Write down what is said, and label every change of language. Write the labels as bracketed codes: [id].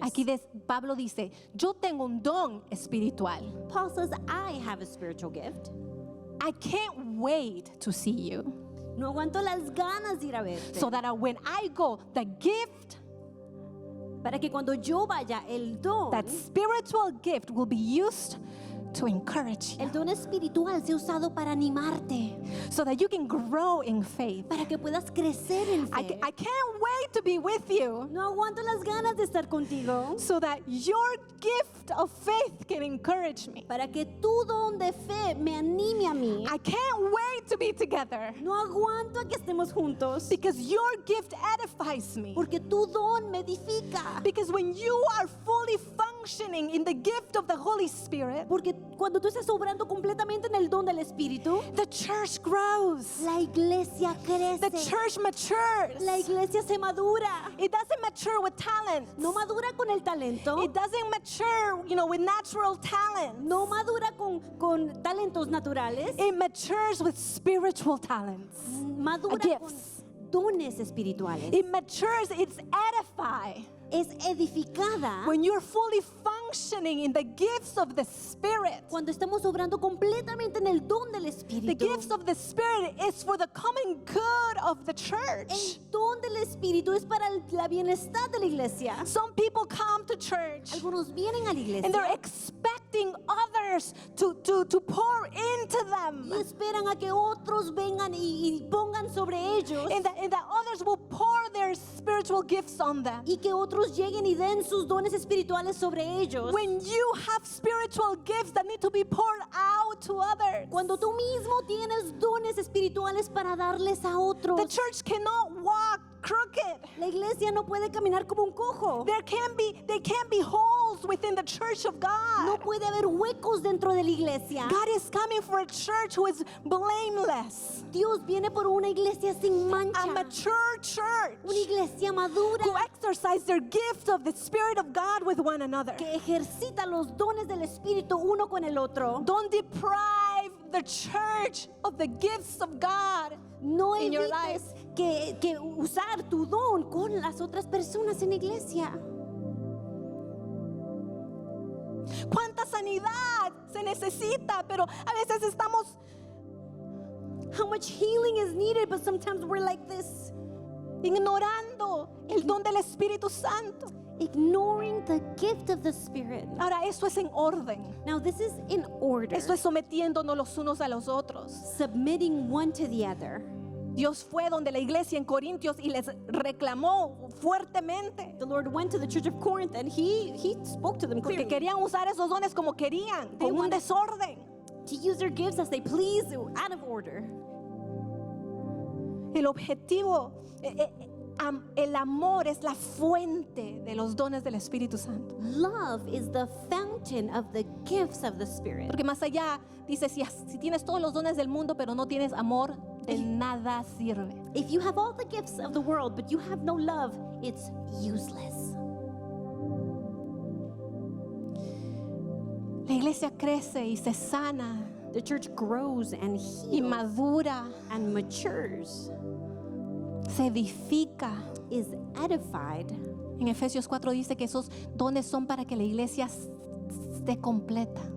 [es] Aquí Pablo dice, yo tengo un don espiritual. [en] Paul says, I have a spiritual gift. I can't wait to see you. [es] No aguanto las ganas de ir a verte. [en] So that when I go, the gift, [es] Para que cuando yo vaya, el don, [en] that spiritual gift will be used to encourage you. [es] el don espiritual sea usado para animarte, [en] So that you can grow in faith. [es] para que puedas crecer en fe. [en] I can't wait to be with you. [es] No aguanto las ganas de estar contigo, [en] So that your gift of faith can encourage me. [es] para que tu don de fe me anime a mí. [en] I can't wait to be together. [es] No aguanto a que estemos juntos, [en] Because your gift edifies me. [es] porque tu don me edifica. [en] Because when you are fully functioning in the gift of the Holy Spirit, [es] Porque cuando tú estás obrando completamente en el don del Espíritu, [en] the church grows. [es] la iglesia [en] The [es] crece, [en] church matures. [es] la iglesia se madura. [en] It doesn't mature with talent. [es] No madura con el talento, [en] It doesn't mature, with natural talent. [es] no madura con talentos naturales, [en] It matures with spiritual talents. [es] madura con [en] gifts. [es] dones espirituales. [en] It matures, it's edified [es] Es edificada [en] when you're fully functioning in the gifts of the Spirit. [es] cuando estamos obrando completamente en el don del [en] The [es] Espíritu. [en] gifts of the Spirit is for the common good of the church. [es] El don del Espíritu es para la bienestar de la iglesia. [en] Some people come to church [es] Algunos vienen a la [en] and they're [es] iglesia [en] expecting others to pour into them. [es] y esperan a que otros vengan y pongan sobre ellos, [en] And that others will pour their spiritual gifts on them. [es] y que otros lleguen y den sus dones espirituales sobre ellos. [en] When you have spiritual gifts that need to be poured out to others, [es] Cuando tú mismo tienes dones espirituales para darles a otros, [en] the church cannot walk crooked. [es] La iglesia no puede caminar como un cojo. [en] They can't be holes within the church of God. [es] No puede haber huecos dentro de la iglesia. [en] God is coming for a church who is blameless. [es] Dios viene por una iglesia sin mancha. [en] A mature church [es] Una iglesia madura [en] who exercise their gifts of the Spirit of God with one another. [es] que ejercita los dones del Espíritu uno con el otro. [en] Don't deprive the church of the gifts of God. [es] No [en] in your [es] evites que usar tu don con las otras personas en la iglesia. ¿Cuánta sanidad se necesita? Pero a veces estamos [en] How much healing is needed, but sometimes we're like this, [es] ignorando el don del Espíritu Santo. [en] ignoring the gift of the Spirit. [es] Ahora, eso es en orden. [en] Now, this is in order, [es] Eso es sometiéndonos los unos a los otros. [en] submitting one to the other. [es] Dios fue donde la iglesia en Corintios y les reclamó fuertemente. [en] The Lord went to the church of Corinth and he spoke to them [es] Porque [en] clearly [es] querían usar esos dones como querían, [en] They [es] con un [en] wanted- [es] desorden. [en] to use their gifts as they please, out of order. [es] El objetivo, el amor es la fuente de los dones del Espíritu Santo. [en] Love is the fountain of the gifts of the Spirit. [es] Porque más allá dice, si tienes todos los dones del mundo, pero no tienes amor, de nada sirve. [en] If you have all the gifts of the world, but you have no love, it's useless. [es] La iglesia crece y se sana [en] The church grows and [es] y [en] heals [es] madura, [en] and matures, [es] se edifica. [en] is edified. [es] En Efesios 4 dice que esos dones son para que la iglesia esté completa.